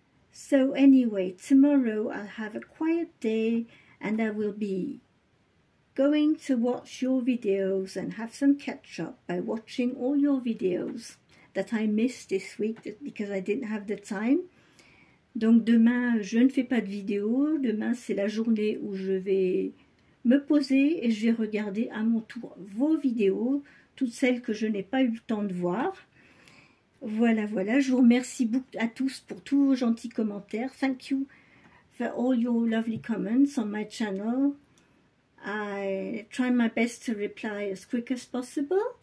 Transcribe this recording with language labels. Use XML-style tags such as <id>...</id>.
<en>So anyway, tomorrow I'll have a quiet day and I will be going to watch your videos and have some catch up by watching all your videos that I missed this week because I didn't have the time.</en> <fr>Donc demain, je ne fais pas de vidéo. Demain, c'est la journée où je vais me poser et je vais regarder à mon tour vos vidéos, toutes celles que je n'ai pas eu le temps de voir. Voilà, voilà. Je vous remercie beaucoup à tous pour tous vos gentils commentaires.</fr> <en>Thank you for all your lovely comments on my channel. I try my best to reply as quick as possible.</en>